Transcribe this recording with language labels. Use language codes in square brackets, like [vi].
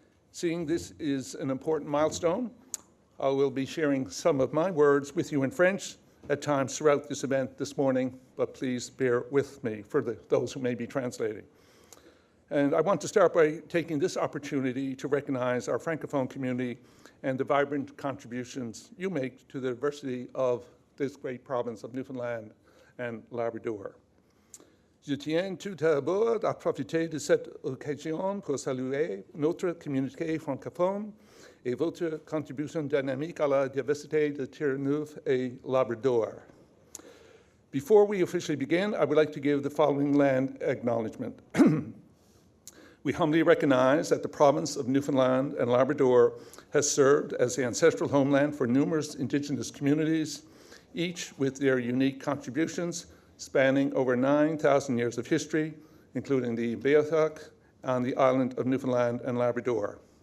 [en] Seeing this is an important milestone, I will be sharing some of my words with you in French at times throughout this event this morning, but please bear with me for those who may be translating. And I want to start by taking this opportunity to recognize our Francophone community and the vibrant contributions you make to the diversity of this great province of Newfoundland and Labrador. [fr] Je tiens tout d'abord à profiter de cette occasion pour saluer notre communauté francophone et votre contribution dynamique à la diversité de Terre-Neuve et Labrador. [en] Before we officially begin, I would like to give the following land acknowledgement. We humbly recognize that the province of Newfoundland and Labrador has served as the ancestral homeland for numerous Indigenous communities, each with their unique contributions spanning over 9,000 years of history, including the Beothuk and the island of Newfoundland and Labrador.